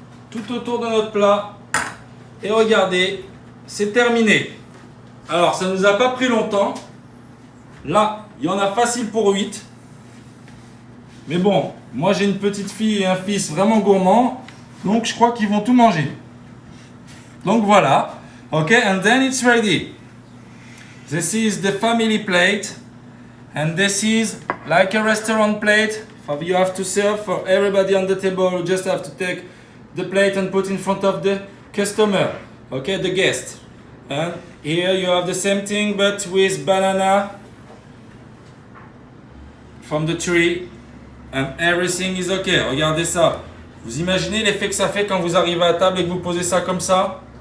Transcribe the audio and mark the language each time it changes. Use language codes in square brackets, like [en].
[fr] Tout autour de notre plat. Et regardez, c'est terminé. Alors, ça ne nous a pas pris longtemps. Là, il y en a facile pour 8. Mais bon, moi j'ai une petite fille et un fils vraiment gourmands. Donc, je crois qu'ils vont tout manger. Donc voilà. [en] Ok, and then it's ready. This is the family plate. And this is like a restaurant plate. You have to serve for everybody on the table. You just have to take the plate and put in front of the customer. Okay, the guest. And here you have the same thing but with banana from the tree. And everything is okay. [fr] Regardez ça. Vous imaginez l'effet que ça fait quand vous arrivez à table et que vous posez ça comme ça?